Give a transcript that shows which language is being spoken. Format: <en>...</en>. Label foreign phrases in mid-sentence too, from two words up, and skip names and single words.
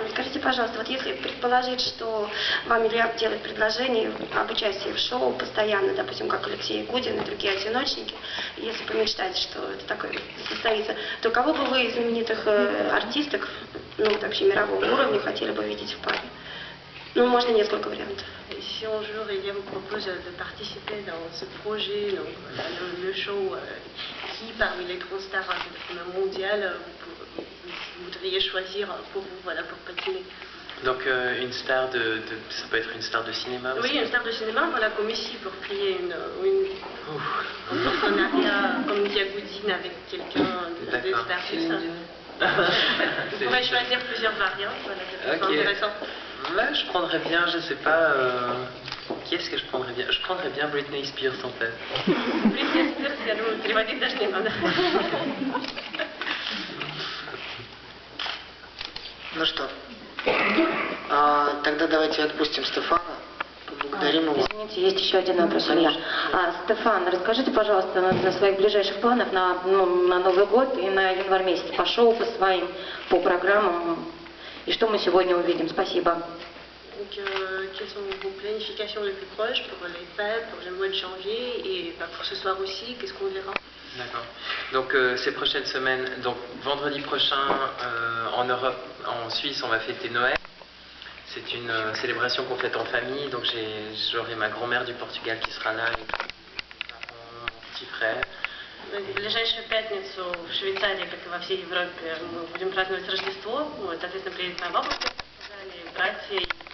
<ru>Скажите, пожалуйста, вот если предположить, что вам Илья делает предложение об участии в шоу постоянно, допустим, как Алексей Гудин и другие одиночники, если помечтать, что это такое состоится, то кого бы вы из знаменитых артисток, ну, вообще мирового уровня, хотели бы видеть в паре? Ну, можно несколько вариантов.</ru> <fr>Si un jour il vous propose de participer dans ce projet, donc, le show, qui parmi les grands stars mondiales vous devriez choisir pour vous, voilà, pour patiner? Donc une star ça peut être une star de cinéma aussi. Oui, une star de cinéma, voilà, comme ici, pour créer un partenariat comme Diagoudine avec quelqu'un des stars, tout ça. Vous pourrez choisir plusieurs variantes, voilà, c'est intéressant. Là, je prendrais bien, je sais pas, qui est-ce que je prendrais bien? Je prendrais bien Britney Spears en fait.</fr> <ru>Britney Spears, я думаю, переводить даже не надо. Ну что, тогда давайте отпустим Стефана, поблагодарим его. Извините, есть еще один вопрос, Илья. Стефан, расскажите, пожалуйста, на своих ближайших планах на Новый год и на январь месяц по шоу, по своим, по программам. И что мы сегодня увидим? Спасибо.</ru> <fr>Donc, quelles sont vos planifications les plus proches pour les fêtes, pour le mois de janvier et pour ce soir aussi? Qu'est-ce qu'on verra? D'accord. Donc ces prochaines semaines, donc vendredi prochain en Europe, en Suisse, on va fêter Noël. C'est une célébration qu'on fête en famille. Donc j'aurai ma grand-mère du Portugal qui sera là, et mes parents, mon petit frère.</fr> <ru>В ближайшую пятницу в Швейцарии, как и во всей Европе, мы будем праздновать Рождество. Вот, соответственно, приедет моя бабушка, братья.</ru>